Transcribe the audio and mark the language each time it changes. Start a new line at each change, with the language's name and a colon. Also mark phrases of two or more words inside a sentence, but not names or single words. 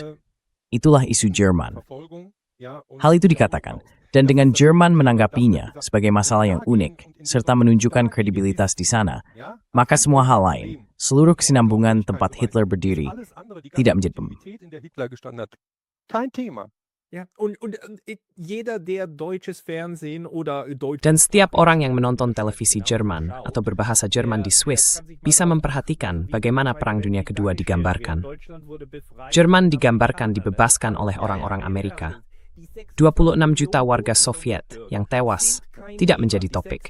Indonesian: Itulah isu Jerman. Hal itu dikatakan, dan dengan Jerman menanggapinya sebagai masalah yang unik, serta menunjukkan kredibilitas di sana, maka semua hal lain, seluruh kesinambungan tempat Hitler berdiri, tidak menjadi pembicaraan.
German: Ja, und jeder, der deutsches Fernsehen oder
Indonesian: Dan setiap orang yang menonton televisi Jerman atau berbahasa Jerman di Swiss bisa memperhatikan bagaimana Perang Dunia Kedua digambarkan. Jerman digambarkan dibebaskan oleh orang-orang Amerika. 26 juta warga Soviet yang tewas tidak menjadi topik.